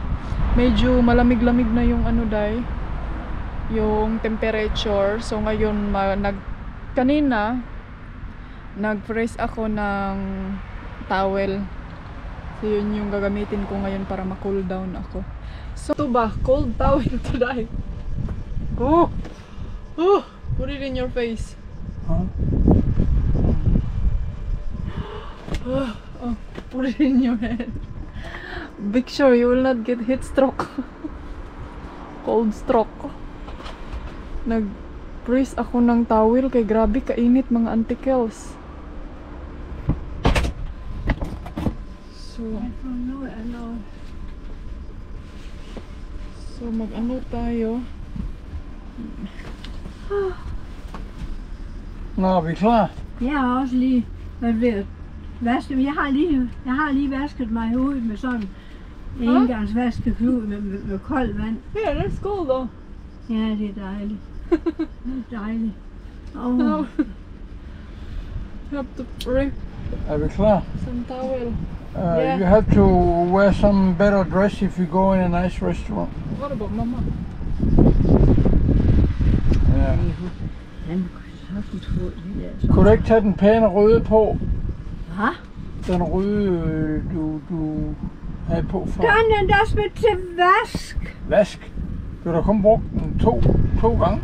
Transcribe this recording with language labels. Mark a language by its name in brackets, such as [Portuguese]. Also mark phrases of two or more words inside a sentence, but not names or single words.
[Filipino] Medyo malamig-lamig na yung ano day. Yung temperature. So ngayon, kanina, nag-press ako ng towel. So yun yung gagamitin ko ngayon para ma- [English] cool down [Filipino] ako. So ito ba? [English] Cold towel today. Oh! Oh! Put it in your face. Huh? Oh, put it in your head. Be sure you will not get heat stroke. Cold stroke. [Filipino] Nag-press ako ng towel [Cebuano] kay grabe kainit mga antikels. [Filipino] So, mag-ano tayo? [Danish] Nå, er vi klar? Jeg har også lige været ved at vaske. Jeg har lige vasket mig i hovedet med sådan en engangsvaskeklud med koldt vand. [English] Yeah, let's go though. [Danish] Ja, det er dejligt. Det er dejligt. [English] Now, you have to bring [Danish] Er vi klar? [English] some towel. Yeah. You have to wear some better dress if you go in a nice restaurant. What about mama? [Danish] Ja. Han kunne sagtens få de der så. Kunne du ikke tage den pæne røde på? Hvad? Den røde, du havde på før. Den er da smidt til vask. Vask. Du har da kun brugt den to gange.